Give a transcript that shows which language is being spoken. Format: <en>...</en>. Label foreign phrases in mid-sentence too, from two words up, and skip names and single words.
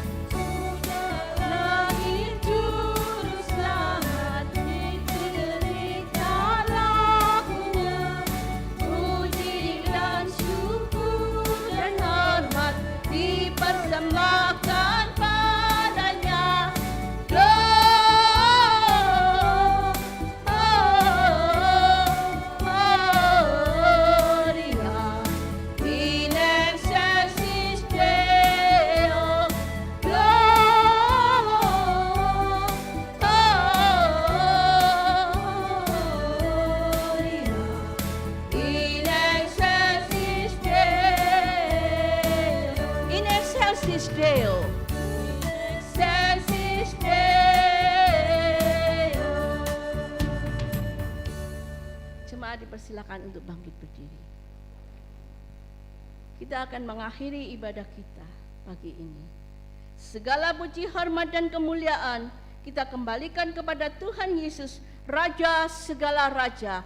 <id>Langit juru selamat diberikan lagunya, puji dan syukur Dan hormat dipersembahkan padanya.</id> <la>Gloria in excelsis Deo. Gloria in excelsis Deo. In excelsis Deo. Excelsis Deo.</la> <id>Jemaat dipersilakan untuk bangkit berdiri. Kita akan mengakhiri ibadah kita pagi ini. Segala puji, hormat, dan kemuliaan kita kembalikan kepada Tuhan Yesus, Raja segala raja.</id>